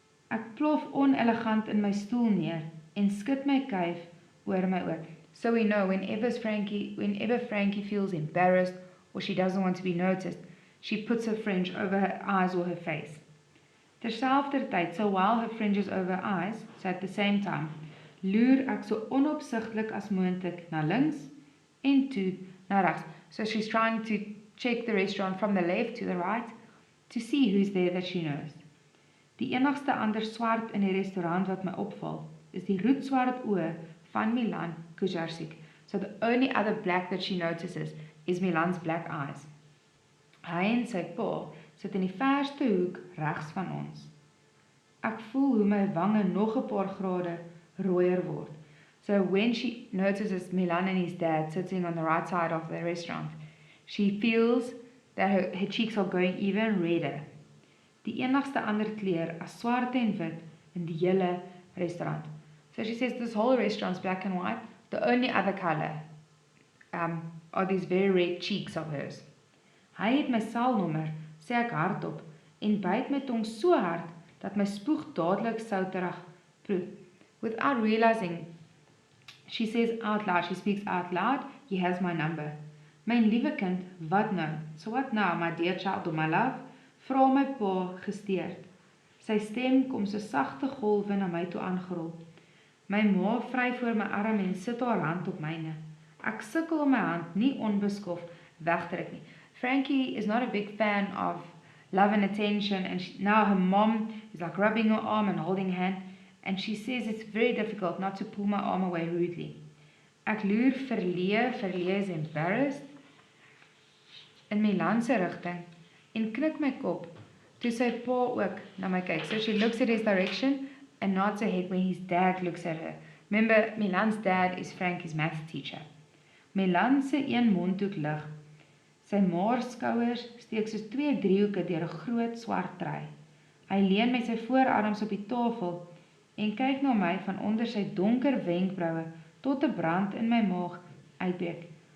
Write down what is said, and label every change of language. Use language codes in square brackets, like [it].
[af] Ek plof onelegant in my stoel neer en skud my kuif oor my oor. [en] So we know whenever Frankie feels embarrassed or she doesn't want to be noticed, she puts her fringe over her eyes or her face. [af] Terselfdertyd, [en] so while her fringe is over her eyes, so at the same time, [af] loer ek so onopsigtelik as moontlik na links en toe na regs. [en] So she's trying to check the restaurant from the left to the right to see who's there that she knows. [af] Die enigste ander swart in die restaurant wat my opval, is die roetswart oë van Milan Kujarsik. [en] So the only other black that she notices is Milan's black eyes. [af] Hy en sy pa sit in die verste hoek regs van ons. Ek voel hoe my wange nog 'n paar grade rooier word. [en] So when she notices Milan and his dad sitting on the right side of the restaurant, she feels that her cheeks are going even redder. [af] Die enigste ander kleur as swart en wit in die hele restaurant. [en] So she says this whole restaurant's black and white. The only other color are these very red cheeks of hers. [af] Hy het my selnommer, sê ek hardop, en byt my tong so hard dat my spoeg dadelik souterig proe. [en] Without realizing, she says out loud, she speaks out loud, he has my number. [af] Myn liewe kind, wat nou? [en] So what now, my dear child of my love? [af] Vra my pa gesteerd. Sy stem kom so sagte golwe na my toe aangerol. My ma vry voor my arm en sit haar hand op myne. Ek sukkel om my hand nie onbeskof weg te trek nie. [en] Frankie is not a big fan of love and attention, and now her mom is like rubbing her arm and holding her hand, and she says it's very difficult not to pull my arm away rudely. [af] Ek loer verleë [en] is embarrassed [af] in Milan se rigting en knik my kop toe sy pa ook na my kyk. [en] So she looks at his direction and nods her head when his dad looks at her. Remember, Milan's dad is Frankie's math teacher. [af] Milan se een mondhoek lig. Sy maarskouers steek soos 2 driehoeke deur 'n groot swart trui. Hy leun met sy voorarms op die tafel en kyk na my van onder sy donker wenkbroue tot 'n brand in my maag uitbreek.